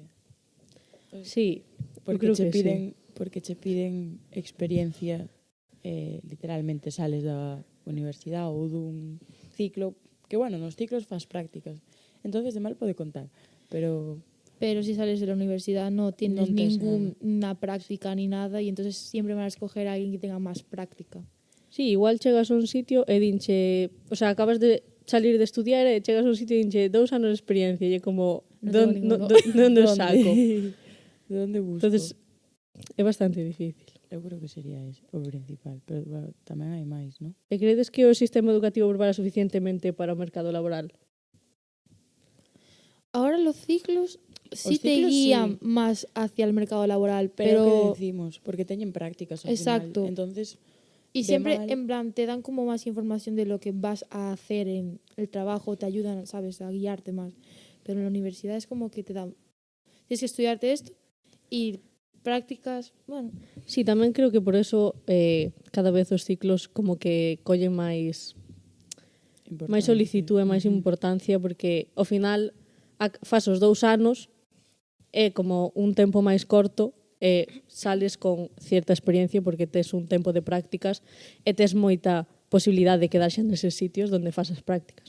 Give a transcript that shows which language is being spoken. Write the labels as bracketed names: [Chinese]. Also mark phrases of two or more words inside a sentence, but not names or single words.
[Spanish] Sí, [Galician] Porque creo che que piden, porque che piden experiencia, literalmente sales da universidade ou dun ciclo, que bueno, nos ciclos fas prácticas. Entonces de mal pode contar, pero [Spanish] Pero si sales de la universidad no tienes [Galician] Non tes [Spanish] ninguna práctica ni nada y entonces siempre van a escoger a alguien que tenga más práctica. Sí, [Galician] igual chegas a un sitio e dinche... [Spanish] O sea, acabas de salir de estudiar [Galician] e chegas a un sitio e dinche 2 anos de experiencia e é como... [Spanish] Non tengo ninguno. [Galician] Donde o saco? De onde busco? Entonces, é bastante difícil. Eu creo que sería ese o principal, [Spanish] pero bueno, [Galician] tamén hai máis, non? E credes que o sistema educativo prepara suficientemente para o mercado laboral? [Spanish] Ahora los ciclos sí [Galician] Os [Spanish] te [Galician] ciclos, [Spanish] guían sí. más hacia el mercado laboral, Pero que pero [Galician] decimos, porque teñen prácticas ao [Spanish] Exacto. [Galician] final. Entonces, [Spanish] y de siempre mal- en plan te dan como más información de lo que vas a hacer en el trabajo, te ayudan, sabes, a guiarte más. Pero en la universidad es como que te dan, tienes que estudiarte esto y prácticas, bueno, [Galician] Sí, tamén creo que por eso cada vez os ciclos como que collen máis solicitude, máis importancia, porque ao final fas os 2 anos é como un tempo máis corto e sales [Spanish] con cierta experiencia [Galician] porque tes un tempo de prácticas e tes moita posibilidade de quedar xa neses sitios onde fas as prácticas.